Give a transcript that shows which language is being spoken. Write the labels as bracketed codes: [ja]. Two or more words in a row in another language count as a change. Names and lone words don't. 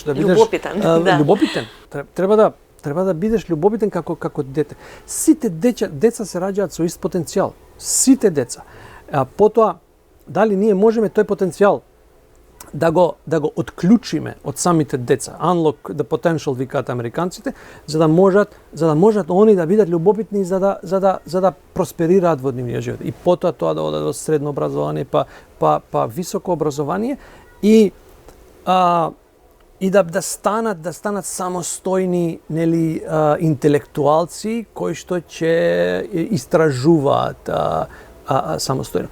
[mk] љубопитен. Љубопитен. Треба да бидеш љубопитен како дете. Сите деца се раѓаат со ист потенцијал. Сите деца. Потоа дали ние можеме тој потенцијал да го отклучиме од самите деца, [en] unlock the potential [mk] викаат американците, за да можат они да бидат љубопитни за да просперираат во нивниот живот. И потоа тоа да одат до средно образование, па високо образование и да станат самостојни, нели, интелектуалци кои што ќе истражуваат самостојно.